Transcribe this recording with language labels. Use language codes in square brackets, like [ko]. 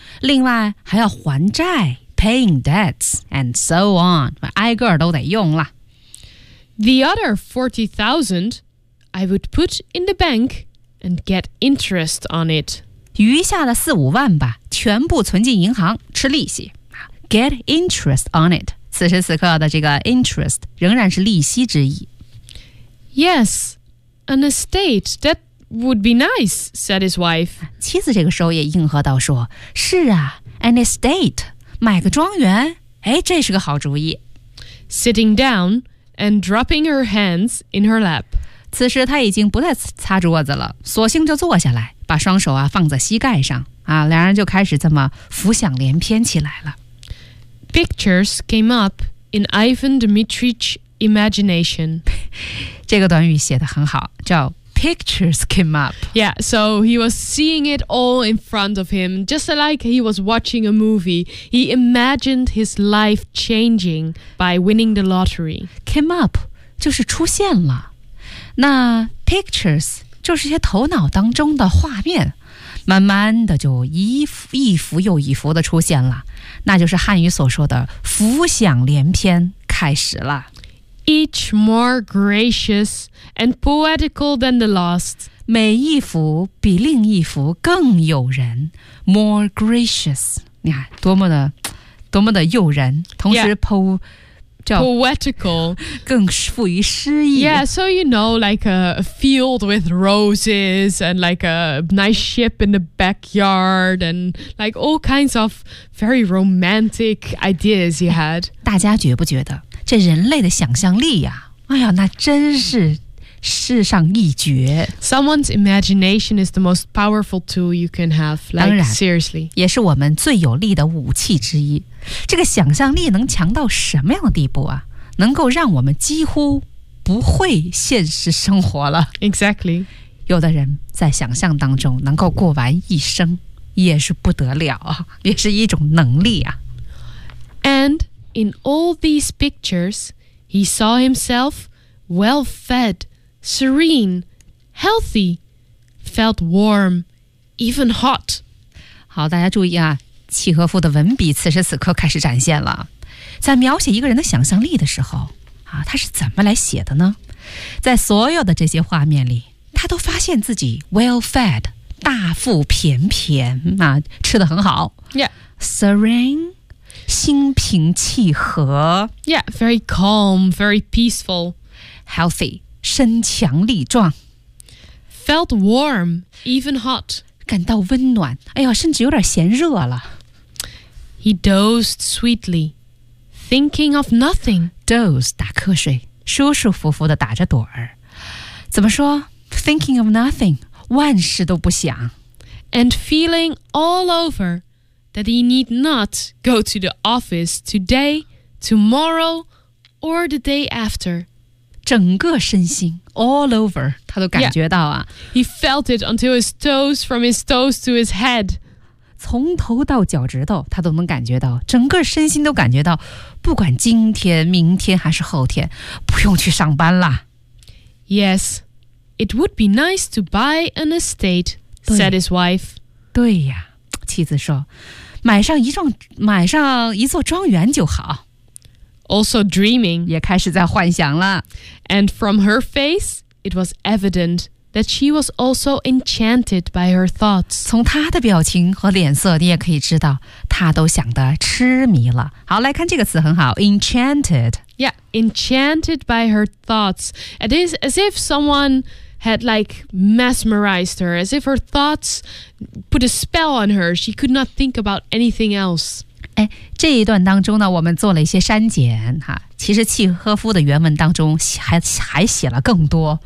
[zh] 另外还要还债。 [en] Paying debts and so on, [zh] 挨个都得用了。 [en] The other 40,000, I would put in the bank and get interest on it. [zh] 余下的4-5万吧，全部存进银行吃利息。 [en] Get interest on it. [zh] 此时此刻的这个 interest 仍然是利息之意。 [en] Yes, an estate that would be nice, said his wife. [zh] 妻子这个时候也应和道说，是啊 an estate, 买个庄园，哎，这是个好主意。 [en] Sitting down and dropping her hands in her lap. [zh] 此时她已经不再擦桌子了，索性就坐下来，把双手啊放在膝盖上。啊，两人就开始这么浮想联翩起来了。 [en] Pictures came up in Ivan Dmitrich's imagination. [zh] 这个短语写得很好，叫 [en] pictures came up. Yeah, so he was seeing it all in front of him, just like he was watching a movie. He imagined his life changing by winning the lottery. [zh] Came up 就是出现了。那 pictures 就是些头脑当中的画面。慢慢的就一幅又一幅的出现了，那就是汉语所说的浮想联翩开始了。 [en] Each more gracious and poetical than the last. [zh] 每一幅比另一幅更诱人。 [en] More gracious. [zh] 你看多么的诱人。同时 [en] poetical [zh] 更富于诗意。 [en] Yeah, so you know, like a field with roses and like a nice ship in the backyard and like all kinds of very romantic ideas he had. [zh] 大家觉不觉得这人类的想象力呀、啊、哎呀那真是世上一绝。 [en] Someone's imagination is the most powerful tool you can have, like seriously. [zh] 也是我们最有力的武器之一。这个想象力能强到什么样的地步啊？能够让我们几乎不会现实生活了。 [en] Exactly. [zh] 有的人在想象当中能够过完一生，也是不得了啊，也是一种能力啊。 [en] And in all these pictures, he saw himself well-fed, serene, healthy, felt warm, even hot. [zh] 好，大家注意啊，契诃夫的文笔此时此刻开始展现了。在描写一个人的想象力的时候啊，他是怎么来写的呢？在所有的这些画面里，他都发现自己 well-fed, 大腹便便啊，吃得很好。 [en] Yeah. [zh] Serene, 心平气和。 [en] Yeah, very calm, very peaceful. [zh] Healthy, 身强力壮。 [en] Felt warm, even hot. [zh] 感到温暖，哎呦，甚至有点嫌热了。 [en] He dozed sweetly, thinking of nothing. [zh] Doze, 打瞌睡，舒舒服服地打着盹儿。怎么说 ？ [en] Thinking of nothing, [zh] 万事都不想。 [en] And feeling all over that he need not go to the office today, tomorrow, or the day after. [zh] 整个身心 all over 他都感觉到啊、 [en] yeah. He felt it until his toes from his toes to his head [zh] 从头到脚趾头他都能感觉到整个身心都感觉到不管今天明天还是后天不用去上班了 [en] Yes, it would be nice to buy an estate, said his wife [zh] 对呀妻子说买上一座庄园就好 [en] Also dreaming, [zh] 也开始在幻想了。 [en] And from her face, it was evident that she was also enchanted by her thoughts. [zh] 从她的表情和脸色，你也可以知道她都想得痴迷了。好，来看这个词很好 ，enchanted. [en] Yeah, enchanted by her thoughts. It is as if someone had like mesmerized her, as if her thoughts put a spell on her. She could not think about anything else. [zh] 哎，这一段当中呢，我们做了一些删减哈。其实契诃夫的原文当中还写了更多。